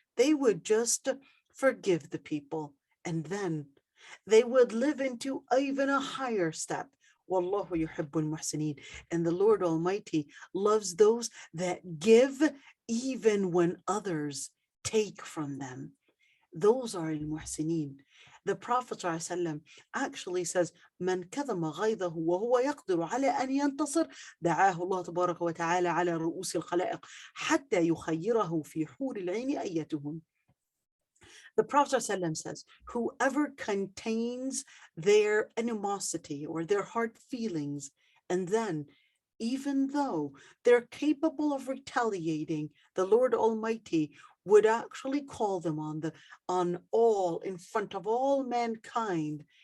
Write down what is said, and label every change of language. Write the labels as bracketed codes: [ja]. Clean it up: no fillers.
[en] They would just forgive the people, and then they would live into even a higher step. [ar] Wallahu yuhibbul muhsineen. [en] And the Lord Almighty loves those that give even when others take from them. Those are al-muhsineen. The Prophet ﷺ actually says, [ar] من كظم غيظه وهو يقدر على أن ينتصر دعاه الله تبارك وتعالى على رؤوس الخلائق حتى يخيره في حور العين أيتهم. [en] The Prophet ﷺ says, whoever contains their animosity or their hard feelings, and then, even though they're capable of retaliating, the Lord Almighty would actually call them on all, in front of all mankind.